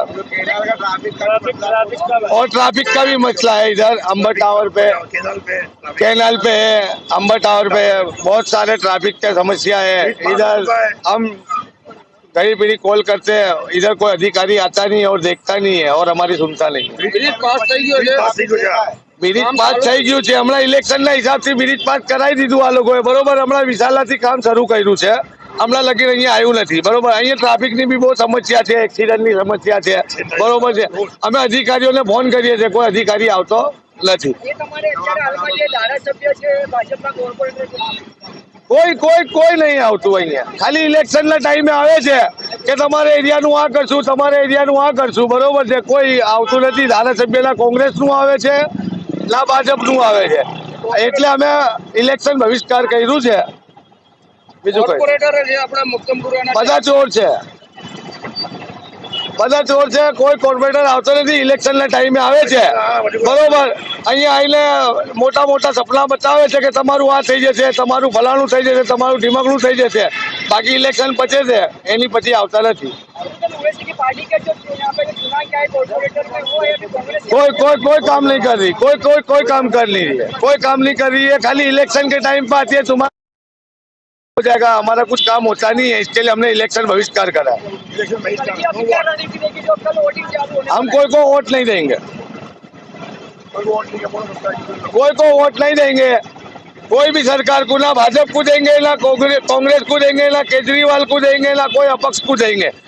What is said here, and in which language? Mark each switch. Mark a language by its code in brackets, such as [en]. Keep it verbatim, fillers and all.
[hi] और ट्रैफिक का भी मसला है, इधर अंबर टावर पे कैनाल पे है, अंबर टावर पे बहुत सारे ट्रैफिक की समस्या है. इधर हम कहीं भी कॉल करते हैं, इधर कोई अधिकारी आता नहीं है और देखता नहीं है और हमारी सुनता नहीं है. [gu] બ્રિજ પાસ થઈ ગયું છે, હમણાં ઇલેક્શનના હિસાબથી બ્રિજ પાસ કરાવી દીધું આ લોકોએ, બરોબર. હમણાં વિશાલાથી કામ શરૂ કર્યું છે, હમણાં લગીને અહીંયા આવ્યું નથી, બરોબર. અહીંયા ટ્રાફિકની બી બહુ સમસ્યા છે, એક્સિડન્ટની સમસ્યા છે, બરોબર છે. અમે અધિકારીઓને ફોન કરીએ છીએ, કોઈ અધિકારી આવતો નથી. કોઈ કોઈ કોઈ નહીં આવતું અહીંયા, ખાલી ઇલેક્શનના ટાઈમે આવે છે કે તમારે એરિયાનું આ કરશું, તમારે એરિયાનું આ કરશું, બરોબર છે. કોઈ આવતું નથી, ધારાસભ્યના કોંગ્રેસનું આવે છે ના ભાજપનું આવે છે, એટલે અમે ઇલેક્શન બહિષ્કાર કર્યું છે. બીજું કઈ બધા ચોર છે, બધા ચોર છે, કોઈ કોર્પોરેટર આવતો નથી, ઇલેક્શનના ટાઈમે આવે છે, બરોબર. અહીંયા આવીને મોટા મોટા સપના બતાવે છે કે તમારું આ થઈ જશે, તમારું ફલાણું થઈ જશે, તમારું ઢીમકણું થઈ જશે, બાકી ઇલેક્શન પચે છે એની પછી આવતા નથી. [hi] कोई कोई कोई काम नहीं कर रही, कोई कोई कोई काम कर नहीं रही है, कोई काम नहीं कर रही है. खाली इलेक्शन के टाइम पर आती है, तुम्हारा हो जाएगा, हमारा कुछ काम होता नहीं है, इसके लिए हमने इलेक्शन बहिष्कार करा है. हम कोई को वोट नहीं देंगे, कोई को वोट नहीं देंगे, कोई भी सरकार को, ना भाजपा को देंगे, ना कांग्रेस को देंगे, ना केजरीवाल को देंगे, ना कोई अपक्ष को देंगे.